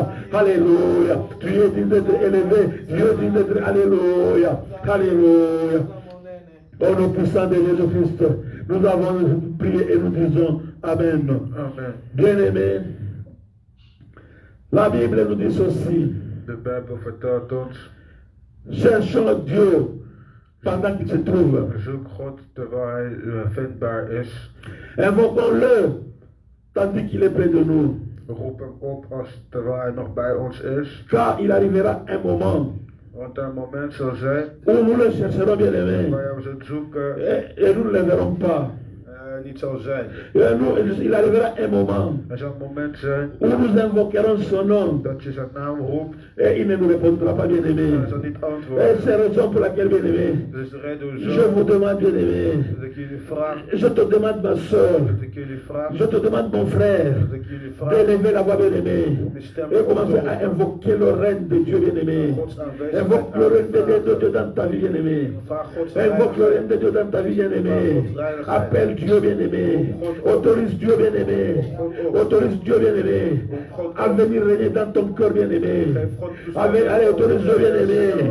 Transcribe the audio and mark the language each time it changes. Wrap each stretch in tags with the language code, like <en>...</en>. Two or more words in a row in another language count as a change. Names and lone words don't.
<fr>Alléluia. Tu es digne d'être élevé. Dieu est digne d'être. Alléluia. Alléluia. Au nom puissant de Jésus-Christ, nous avons prié et nous disons Amen. Amen. Bien-aimés, la Bible nous dit ceci.</fr> <nl>De Bijbel vertelt ons.</nl> <fr>Cherchons Dieu pendant qu'il se trouve.</fr> <nl>Zoek God terwijl hij vindbaar is.</nl> <fr>Invoquons-le tandis qu'il est près de nous.</fr> <nl>Roep hem op terwijl hij nog bij ons is.</nl> <fr>Car il arrivera un moment</fr> <nl>Want er een moment zal zijn</nl> <fr>où nous le chercherons, bien-aimés,</fr> <nl>waar we zullen zoeken</nl> <fr>et nous ne le verrons pas.</fr> <nl>niet zal zijn.</nl> <fr>Il arrivera un moment</fr> <nl>Er zal een moment zijn</nl> <fr>où nous invoquerons son nom</fr> <nl>dat je zijn naam roept</nl> <fr>et il ne nous répondra pas,</fr> <nl>en</nl> <fr>bien-aimés.</fr> <nl>hij zal niet</nl> <fr>Et</fr> <nl>antwoorden.</nl> <fr>c'est la raison pour laquelle, bien-aimés,</fr> <nl>Dus de reden</nl> <fr>je</fr> <nl>hoezo</nl> <fr>vous demande, bien-aimés,</fr> <nl>dat ik jullie vraag,</nl> <fr>je te demande, ma soeur,</fr> <nl>dat ik jullie vraag,</nl> <fr>je te demande, mon frère,</fr> <nl>dat ik jullie vraag</nl> <fr>d'élever la voix, bien-aimé,</fr> <nl>mijn stem</nl> <fr>et</fr> <nl>op te</nl> <fr>commencer à</fr> <nl>doen.</nl> <fr>invoquer le règne de Dieu, bien-aimé.</fr> <nl>Gods aanwezigheid</nl> <fr>Invoque le règne de Dieu dans ta vie, bien-aimé.</fr> <nl>Vraag Gods</nl> <fr>Invoque le règne de</fr> <nl>heiligheid.</nl> <fr>Dieu dans ta vie, bien-aimé. Appelle Dieu, bien-aimé. Autorise Dieu, bien-aimé. Autorise Dieu, bien-aimé. À venir régner dans ton cœur, bien-aimé. Allez, autorise Dieu, bien-aimé.</fr>